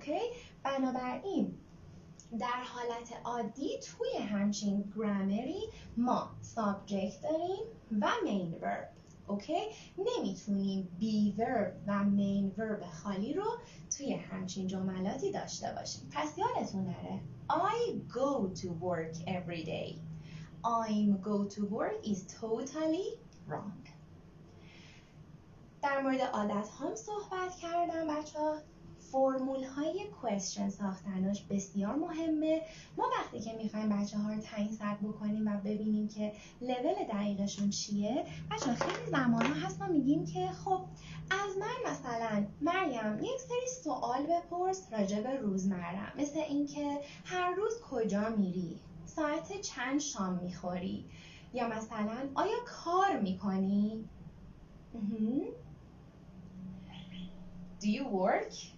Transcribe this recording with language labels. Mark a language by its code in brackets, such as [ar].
[fa] اوکی؟ بنابراین در حالت عادی توی همچین گرامری ما سابجکت داریم و مین ورب. اوکی؟ نمیتونیم بی ورب و مین ورب خالی رو توی همچین جملاتی داشته باشیم. [en] پس یادتون نره I go to work every day. I'm go to work is totally wrong. [fa] در مورد عادت هم صحبت کردم بچه‌ها. فرمول های کوئسچن ساختنش بسیار مهمه. ما وقتی که میخوایم بچه ها رو تعیین سطح بکنیم و ببینیم که لول دقیقشون چیه، بچه ها خیلی زمان ها هست ما میگیم که خب از من مثلا مریم یک سری سوال بپرس راجع به روزمرم، مثل اینکه هر روز کجا میری، ساعت چند شام میخوری، یا مثلا آیا کار میکنی؟ Do you work?